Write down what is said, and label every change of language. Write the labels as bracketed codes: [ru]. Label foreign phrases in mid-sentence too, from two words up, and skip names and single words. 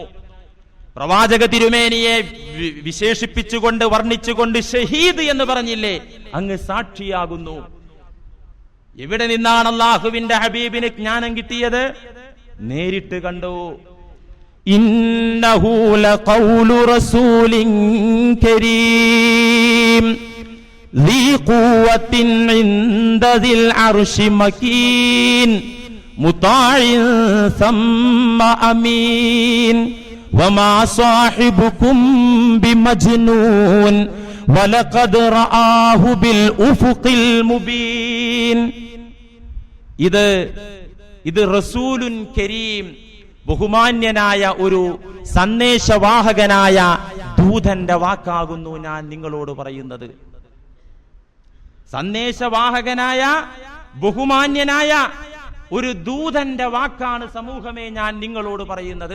[ml] പ്രവാചക തിരുമേനിയെ വിശേഷിപ്പിച്ചുകൊണ്ട് വർണ്ണിച്ചുകൊണ്ട് ഷഹീദ് എന്ന് പറഞ്ഞില്ലേ, അങ്ങ് സാക്ഷിയാകുന്നു. എവിടെ നിന്നാണ് അല്ലാഹുവിന്റെ ഹബീബിന് ജ്ഞാനം കിട്ടിയത്? നേരിട്ട് കണ്ടു. [ar] إنه لقول رسول كريم ذي قوة عند ذي العرش مكين مطاع ثم أمين وما صاحبكم بمجنون ولقد رآه بالأفق المبين. [ml] ഇത് [ar] رسول كريم, [ml] ബഹുമാന്യനായ ഒരു സന്ദേശവാഹകനായ ദൂതന്റെ വാക്കാകുന്നു ഞാൻ നിങ്ങളോട് പറയുന്നത്. സന്ദേശവാഹകനായ ബഹുമാന്യനായ ഒരു ദൂതന്റെ വാക്കാണ് സമൂഹമേ ഞാൻ നിങ്ങളോട് പറയുന്നത്.